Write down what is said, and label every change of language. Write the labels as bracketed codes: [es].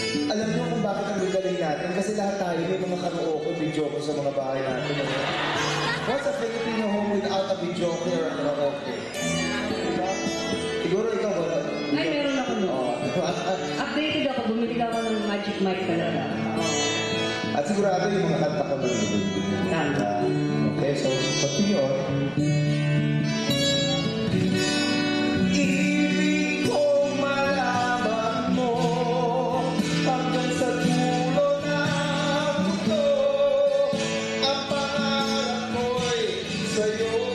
[tl] Alam niyo kung bakit ang galing natin? Kasi lahat tayo may mga karaoke, video ko sa mga bahay natin. [en] What's a Filipino home without a video or a karaoke? [tl] Diba? Siguro ikaw wala. Ay, meron ako no. Oo, diba? Updated ako, bumili ako ng magic mic talaga. At sigurado yung mga kanta ko lang yung Tama. [en] okay, so continue on. [tl] Ibig kong malaman mo hanggang sa dulo ng mundo, ang pangarap ko'y sa'yo.